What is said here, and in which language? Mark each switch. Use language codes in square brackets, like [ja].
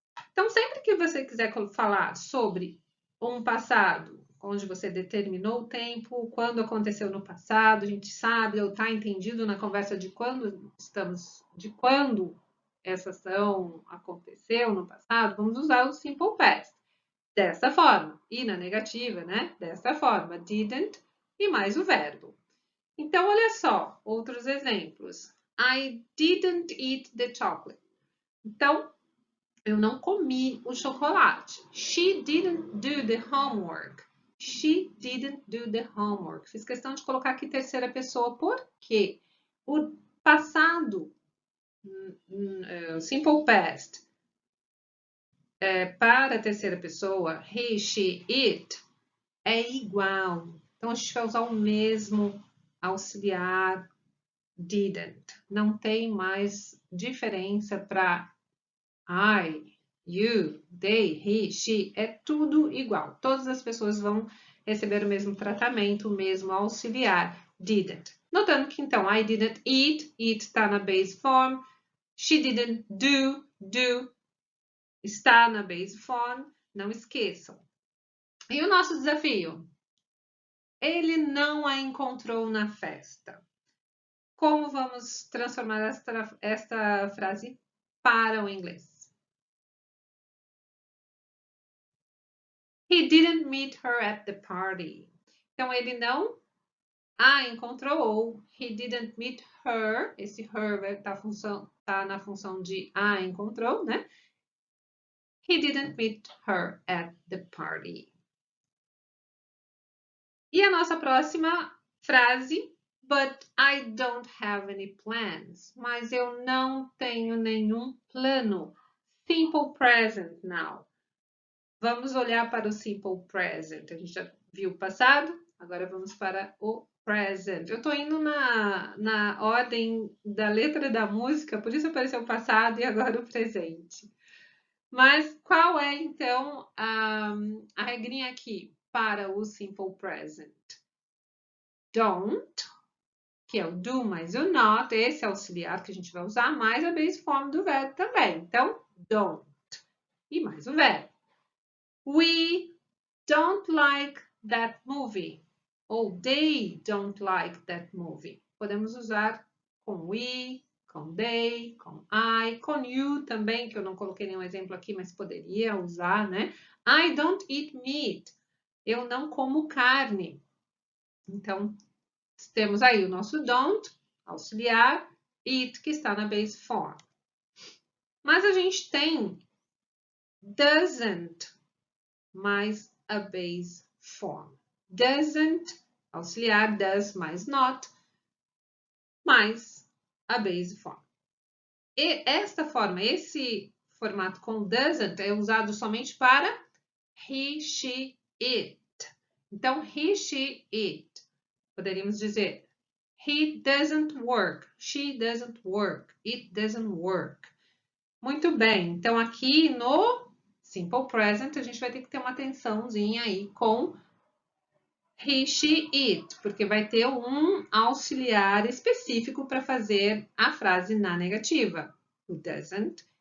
[pt] Então, sempre que você quiser falar sobre um passado, onde você determinou o tempo, quando aconteceu no passado, a gente sabe ou está entendido na conversa de quando essa ação aconteceu no passado, vamos usar o simple past. Dessa forma. E na negativa, né? Dessa forma. Didn't e mais o verbo. Então, olha só, outros exemplos. [en] I didn't eat the chocolate. [pt] Então, eu não comi o chocolate. [en] She didn't do the homework. She didn't do the homework. [pt] Fiz questão de colocar aqui terceira pessoa, porque o passado, simple past, para a terceira pessoa, he, she, it, é igual. Então, a gente vai usar o mesmo auxiliar didn't. Não tem mais diferença para I, you, they, he, she, é tudo igual. Todas as pessoas vão receber o mesmo tratamento, o mesmo auxiliar, didn't. Notando que, então, [en] I didn't eat, [pt] eat está na base form, [en] she didn't do, [pt] está na base form, não esqueçam. E o nosso desafio? Ele não a encontrou na festa. Como vamos transformar esta frase para o inglês? [en] He didn't meet her at the party. [pt] Então, ele não a encontrou, ou [en] he didn't meet her, [pt] esse her tá na função de a encontrou, né? [en] He didn't meet her at the party. [pt] E a nossa próxima frase, [en] but I don't have any plans. [pt] Mas eu não tenho nenhum plano. [en] Simple present now. [pt] Vamos olhar para o simple present. A gente já viu o passado, agora vamos para o present. Eu estou indo na ordem da letra da música, por isso apareceu o passado e agora o presente. Mas qual é, então, a regrinha aqui para o simple present? Don't, que é o do mais o not, esse auxiliar que a gente vai usar, mais a base form do verbo também. Então, [en] don't. [pt] E mais o verbo. [en] We don't like that movie. Ou they don't like that movie. [pt] Podemos usar com we, com they, com I, com you também, que eu não coloquei nenhum exemplo aqui, mas poderia usar, né? [en] I don't eat meat. [pt] Eu não como carne. Então, temos aí o nosso don't, auxiliar, it, que está na base form. Mas a gente tem doesn't mais a base form. Doesn't, auxiliar, does mais not, mais a base form. E esta forma, esse formato com doesn't é usado somente para he, she, it. Então, he, she, it. Poderíamos dizer [en] he doesn't work, she doesn't work, it doesn't work. [pt] Muito bem, então aqui no simple present a gente vai ter que ter uma atençãozinha aí com he, she, it, porque vai ter um auxiliar específico para fazer a frase na negativa, o doesn't